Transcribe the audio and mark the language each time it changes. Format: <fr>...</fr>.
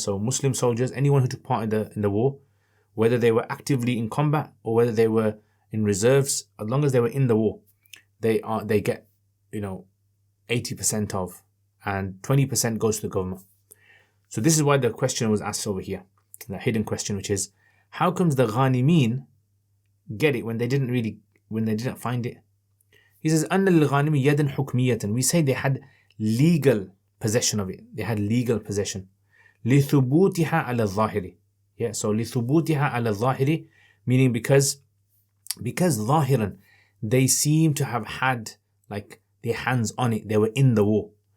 <en>So Muslim soldiers, anyone who took part in the war, whether they were actively in combat or whether they were in reserves, as long as they were in the war, they get 80% of, and 20% goes to the government. So this is why the question was asked over here, the hidden question, which is, how comes the Ghanimin get it when they didn't find it? He says,</en> <ar>أن للغانم يدا حكمية.</ar> <en>We say they had legal possession of it. They had legal possession.</en> <ar>لثبوتها على الظاهر.</ar> <en>Yeah, so</en> <ar>لثبوتها على الظاهر,</ar> <en>meaning because ظاهرا, they seem to have had like their hands on it. They were in the war.</en>